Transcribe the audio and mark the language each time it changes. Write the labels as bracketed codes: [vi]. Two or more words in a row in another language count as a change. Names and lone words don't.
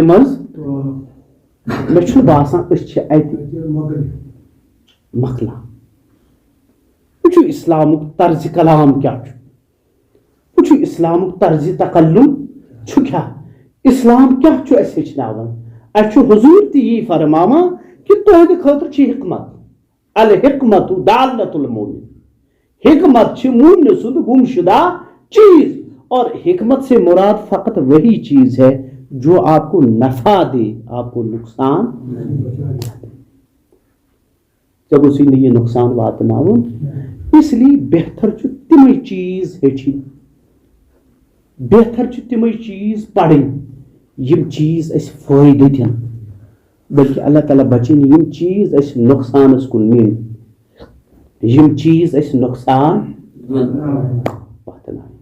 [ks] منٛز مےٚ چھُنہٕ باسان أسۍ چھِ اتہِ مۄکلان وٕچھو اِسلامُک طرزِ کلام کیٛاہ چھُ وٕچھو اِسلامُک طرزِ تکلُم چھُ کیٛاہ اِسلام کیٛاہ چھُ اَسہِ ہیٚچھناوان اَسہِ چھُ حضوٗر تہِ یی فرماوان کہِ تُہنٛدِ خٲطرٕ چھِ حکمت [ar] الحکمت دالت المومن [ks] حکمت چھِ مومنہٕ سُنٛد گم شدہ چیز [ur] اور حکمت سے مراد فقط وہی چیز ہے جو آپ کو نفع دے آپ کو نقصان [ks] ژےٚ گوٚژھُے نہٕ یہِ نۄقصان واتناوُن اس لیے بہتر چھُ تِمے چیٖز ہیٚچھِنۍ بہتر چھُ تِمے چیٖز پرٕنۍ یِم چیٖز اَسہِ فٲیدٕ دِن بلکہِ اللہ تعالیٰ بچٲیِن یِم چیٖز اَسہِ نۄقصانس کُن نِنۍ یِم چیٖز اَسہِ نۄقصان واتناوٕنۍ